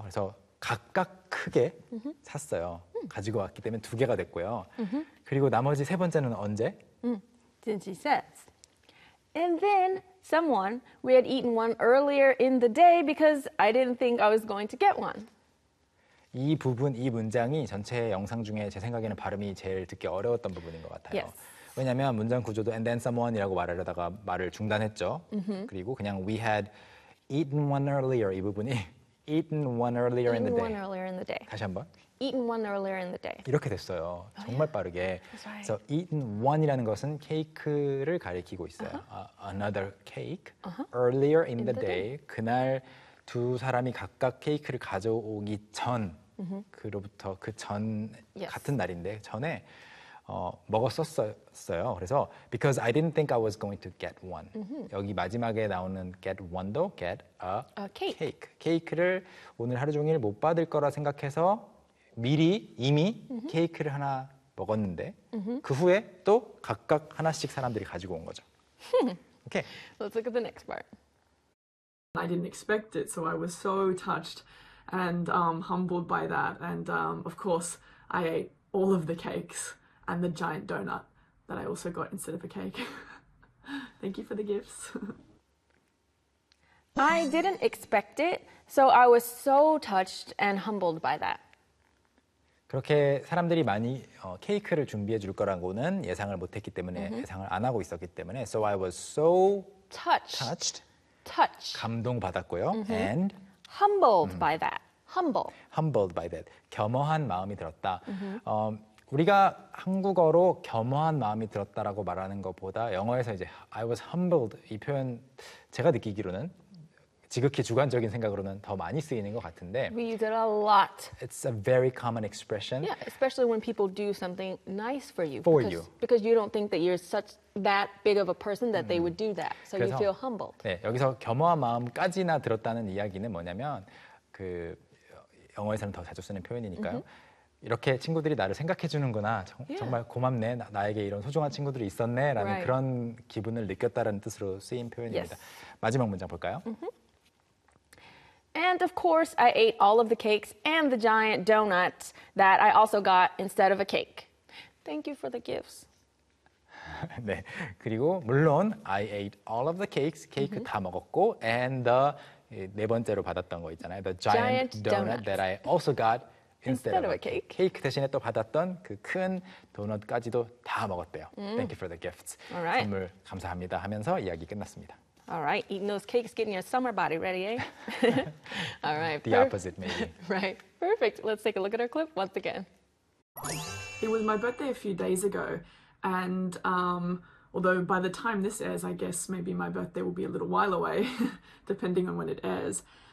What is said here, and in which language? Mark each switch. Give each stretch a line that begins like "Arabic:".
Korean: 그래서 각각 크게 샀어요. 가지고 왔기 때문에 두 개가 됐고요. 그리고 나머지 세 번째는 언제?
English: Then she says, and then someone, we had eaten one earlier in the day because I didn't think I was going to get one.
Korean: 이 부분, 이 문장이 전체 영상 중에 제 생각에는 발음이 제일 듣기 어려웠던 부분인 것 같아요.
English: Yes.
Korean: 왜냐하면 문장 구조도
English: and then someone
Korean: 이라고 말하려다가 말을 중단했죠. 그리고 그냥
English: we had eaten one earlier
Korean: 이 부분이
English: eaten one earlier eaten in the day. One earlier in the day.
Korean: 다시 한번.
English: Eaten one earlier in the day.
Korean: 이렇게 됐어요. 정말 빠르게.
English: Right. So eaten one
Korean: 이라는 것은 케이크를 가리키고 있어요.
English: Another cake earlier in the day.
Korean: 그날 두 사람이 각각 케이크를 가져오기 전 그로부터 그 전 같은 날인데 전에 먹었었어요. 그래서
English: because I didn't think I was going to get one.
Korean: 여기 마지막에 나오는
English: get one
Korean: 도
English: get a cake. cake.
Korean: 케이크를 오늘 하루 종일 못 받을 거라 생각해서 미리 이미 케이크를 하나 먹었는데 그 후에 또 각각 하나씩 사람들이 가지고 온 거죠.
English: Okay. Let's look at the next part. I didn't expect it, so I was so touched and humbled by that. And of course, I ate all of the cakes. And the giant donut that I also got instead of a cake. Thank you for the gifts. I didn't expect it, so I was so touched and humbled by that.
Korean: 그렇게 사람들이 많이 케이크를 준비해 줄 거라고는 예상을 못했기 때문에 예상을 안 하고 있었기 때문에
English: so I was so touched. touched.
Korean: 감동받았고요.
English: And humbled by that. Humble. Humbled by that.
Korean: 겸허한 마음이 들었다. 우리가 한국어로 겸허한 마음이 들었다라고 말하는 것보다 영어에서 이제
English: I was humbled
Korean: 이 표현 제가 느끼기로는 지극히 주관적인 생각으로는 더 많이 쓰이는 것 같은데
English: We use it a lot. It's a very common expression. Yeah, especially when people do something nice for you. For because, you. Because you don't think that you're such that big of a person that they would do that. So
Korean: 그래서,
English: you feel humbled.
Korean: 네, 여기서 겸허한 마음까지나 들었다는 이야기는 뭐냐면 그 영어에서는 더 자주 쓰는 표현이니까요. 이렇게 친구들이 나를 생각해 주는구나. 정말 고맙네. 나에게 이런 소중한 친구들이 있었네. 라는
English: right.
Korean: 그런 기분을 느꼈다라는 뜻으로 쓰인 표현입니다.
English: Yes.
Korean: 마지막 문장 볼까요?
English: And of course, I ate all of the cakes and the giant donuts that I also got instead of a cake. Thank you for the gifts. 네. 그리고 물론 I ate all of the cakes.
Korean: 케이크 다 먹었고
English: and the
Korean: 네 번째로 받았던 거 있잖아요.
English: The giant donut that I also got Instead of a cake.
Korean: 케이크 대신에 또 받았던 그 큰 도넛까지도 다 먹었대요.
English: Thank you for the gifts. All right.
Korean: 선물 감사합니다 하면서 이야기 끝났습니다.
English: All right. Eating those cakes, getting your summer body ready, eh? All right. The opposite, maybe. Right. Perfect. Let's take a look at our clip once again. It was my birthday a few days ago. And although by the time this airs, I guess maybe my birthday will be a little while away, depending on when it airs.